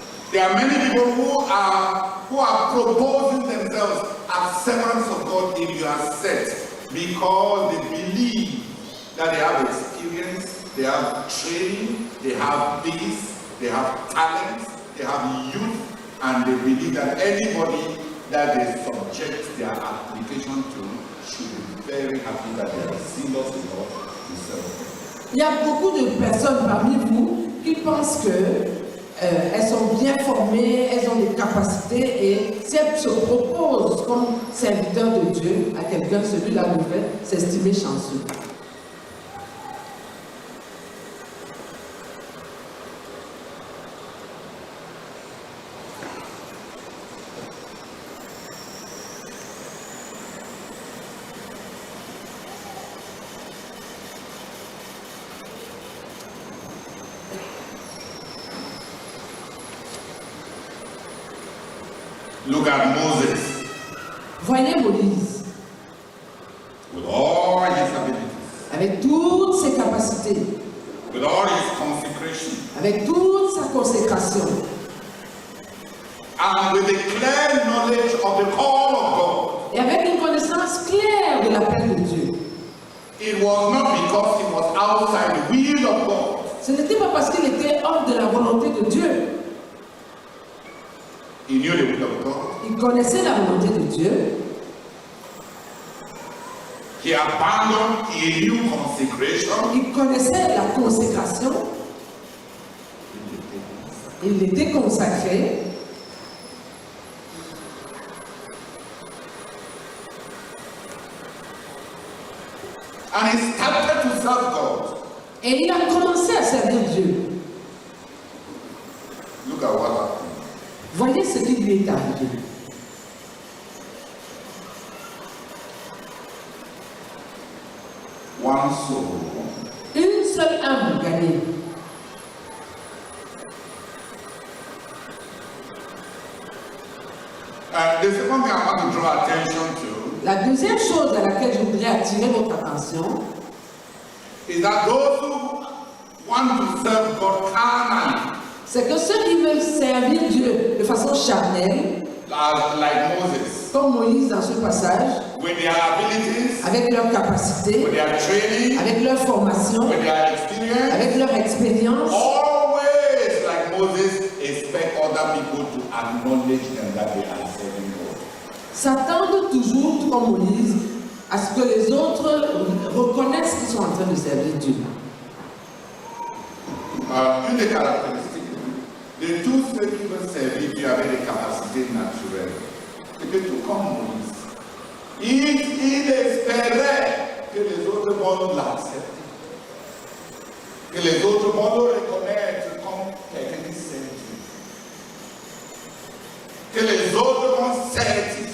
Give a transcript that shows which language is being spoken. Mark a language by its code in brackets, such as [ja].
[en] There are many people who are proposing themselves as servants of God in your set because they believe that they have experience, they have training, they have peace, they have talent, they have youth, and they believe that anybody that they subject their application to should be very happy that they are serious enough to serve. [fr] Il y a beaucoup de personnes parmi vous qui pensent que elles sont bien formées, elles ont des capacités et si elles se proposent comme serviteurs de Dieu à quelqu'un, celui-là devrait s'estimer chanceux. [en] Look at Moses [fr] Voyez Moïse, [en] with all his abilities, [fr] avec toutes ses capacités, [en] with all his consecration, [fr] avec toute sa consécration, [en] and with the clear knowledge of the call of God. [fr] et avec une connaissance claire de l'appel de Dieu. [en] It was not because he was outside the will of God. [fr] Ce n'était pas parce qu'il était hors de la volonté de Dieu. [en] He knew the will of God. [fr] Il connaissait la volonté de Dieu. [en] He abandoned, he knew consecration. [fr] Il connaissait la consécration. Il était consacré. [en] And he started to serve God. [fr] Et il a commencé à servir Dieu. [en] Look at what happened. [fr] Voyez ce qui lui est arrivé. [en] One soul. [fr] Une seule âme gagnée. [en] The second thing I want to draw attention to [fr] La deuxième chose à laquelle je voudrais attirer votre attention, [en] is that those who want to serve God carnally, [fr] c'est que ceux qui veulent servir Dieu de façon charnelle, [en] like Moses, [fr] comme Moïse dans ce passage, [en] with their abilities, [fr] avec leur capacité, [en] with their training, [fr] avec leur formation, [en] with their experience, [fr] avec leur expérience, [en] always, like Moses, expect other people to acknowledge them that they are serving God. [fr] s'attendent toujours, tout comme Moïse, à ce que les autres reconnaissent qu'ils sont en train de servir Dieu. Une des caractéristiques de tous ceux qui veulent servir Dieu avec des capacités naturelles, c'est que tout comme Moïse, il espérait que les autres vont l'accepter, que les autres vont le reconnaître comme quelqu'un qui sert Dieu, que les autres vont servir